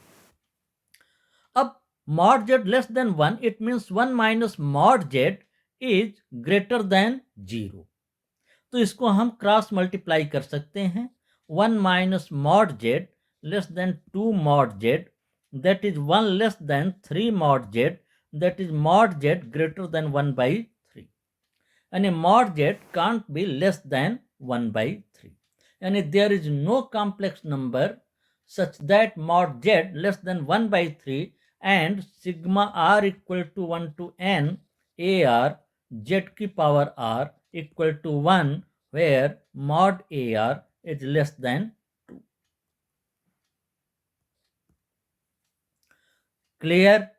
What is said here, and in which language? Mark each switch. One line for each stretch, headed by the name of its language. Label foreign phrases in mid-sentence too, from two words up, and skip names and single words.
English: अब mod z less than 1 it means 1 minus mod z is greater than 0 0,
Hindi: तो इसको हम
English: cross multiply
Hindi: कर सकते हैं।
English: 1 minus mod z less than 2 mod z, that is 1 less than 3 mod z, that is mod z greater than 1/3। and mod z can't be less than 1 by 3. And there is no complex number such that mod z less than 1 by 3 and sigma r equal to 1 to n ar z की power r equal to 1 where mod ar is less than 2. Clear?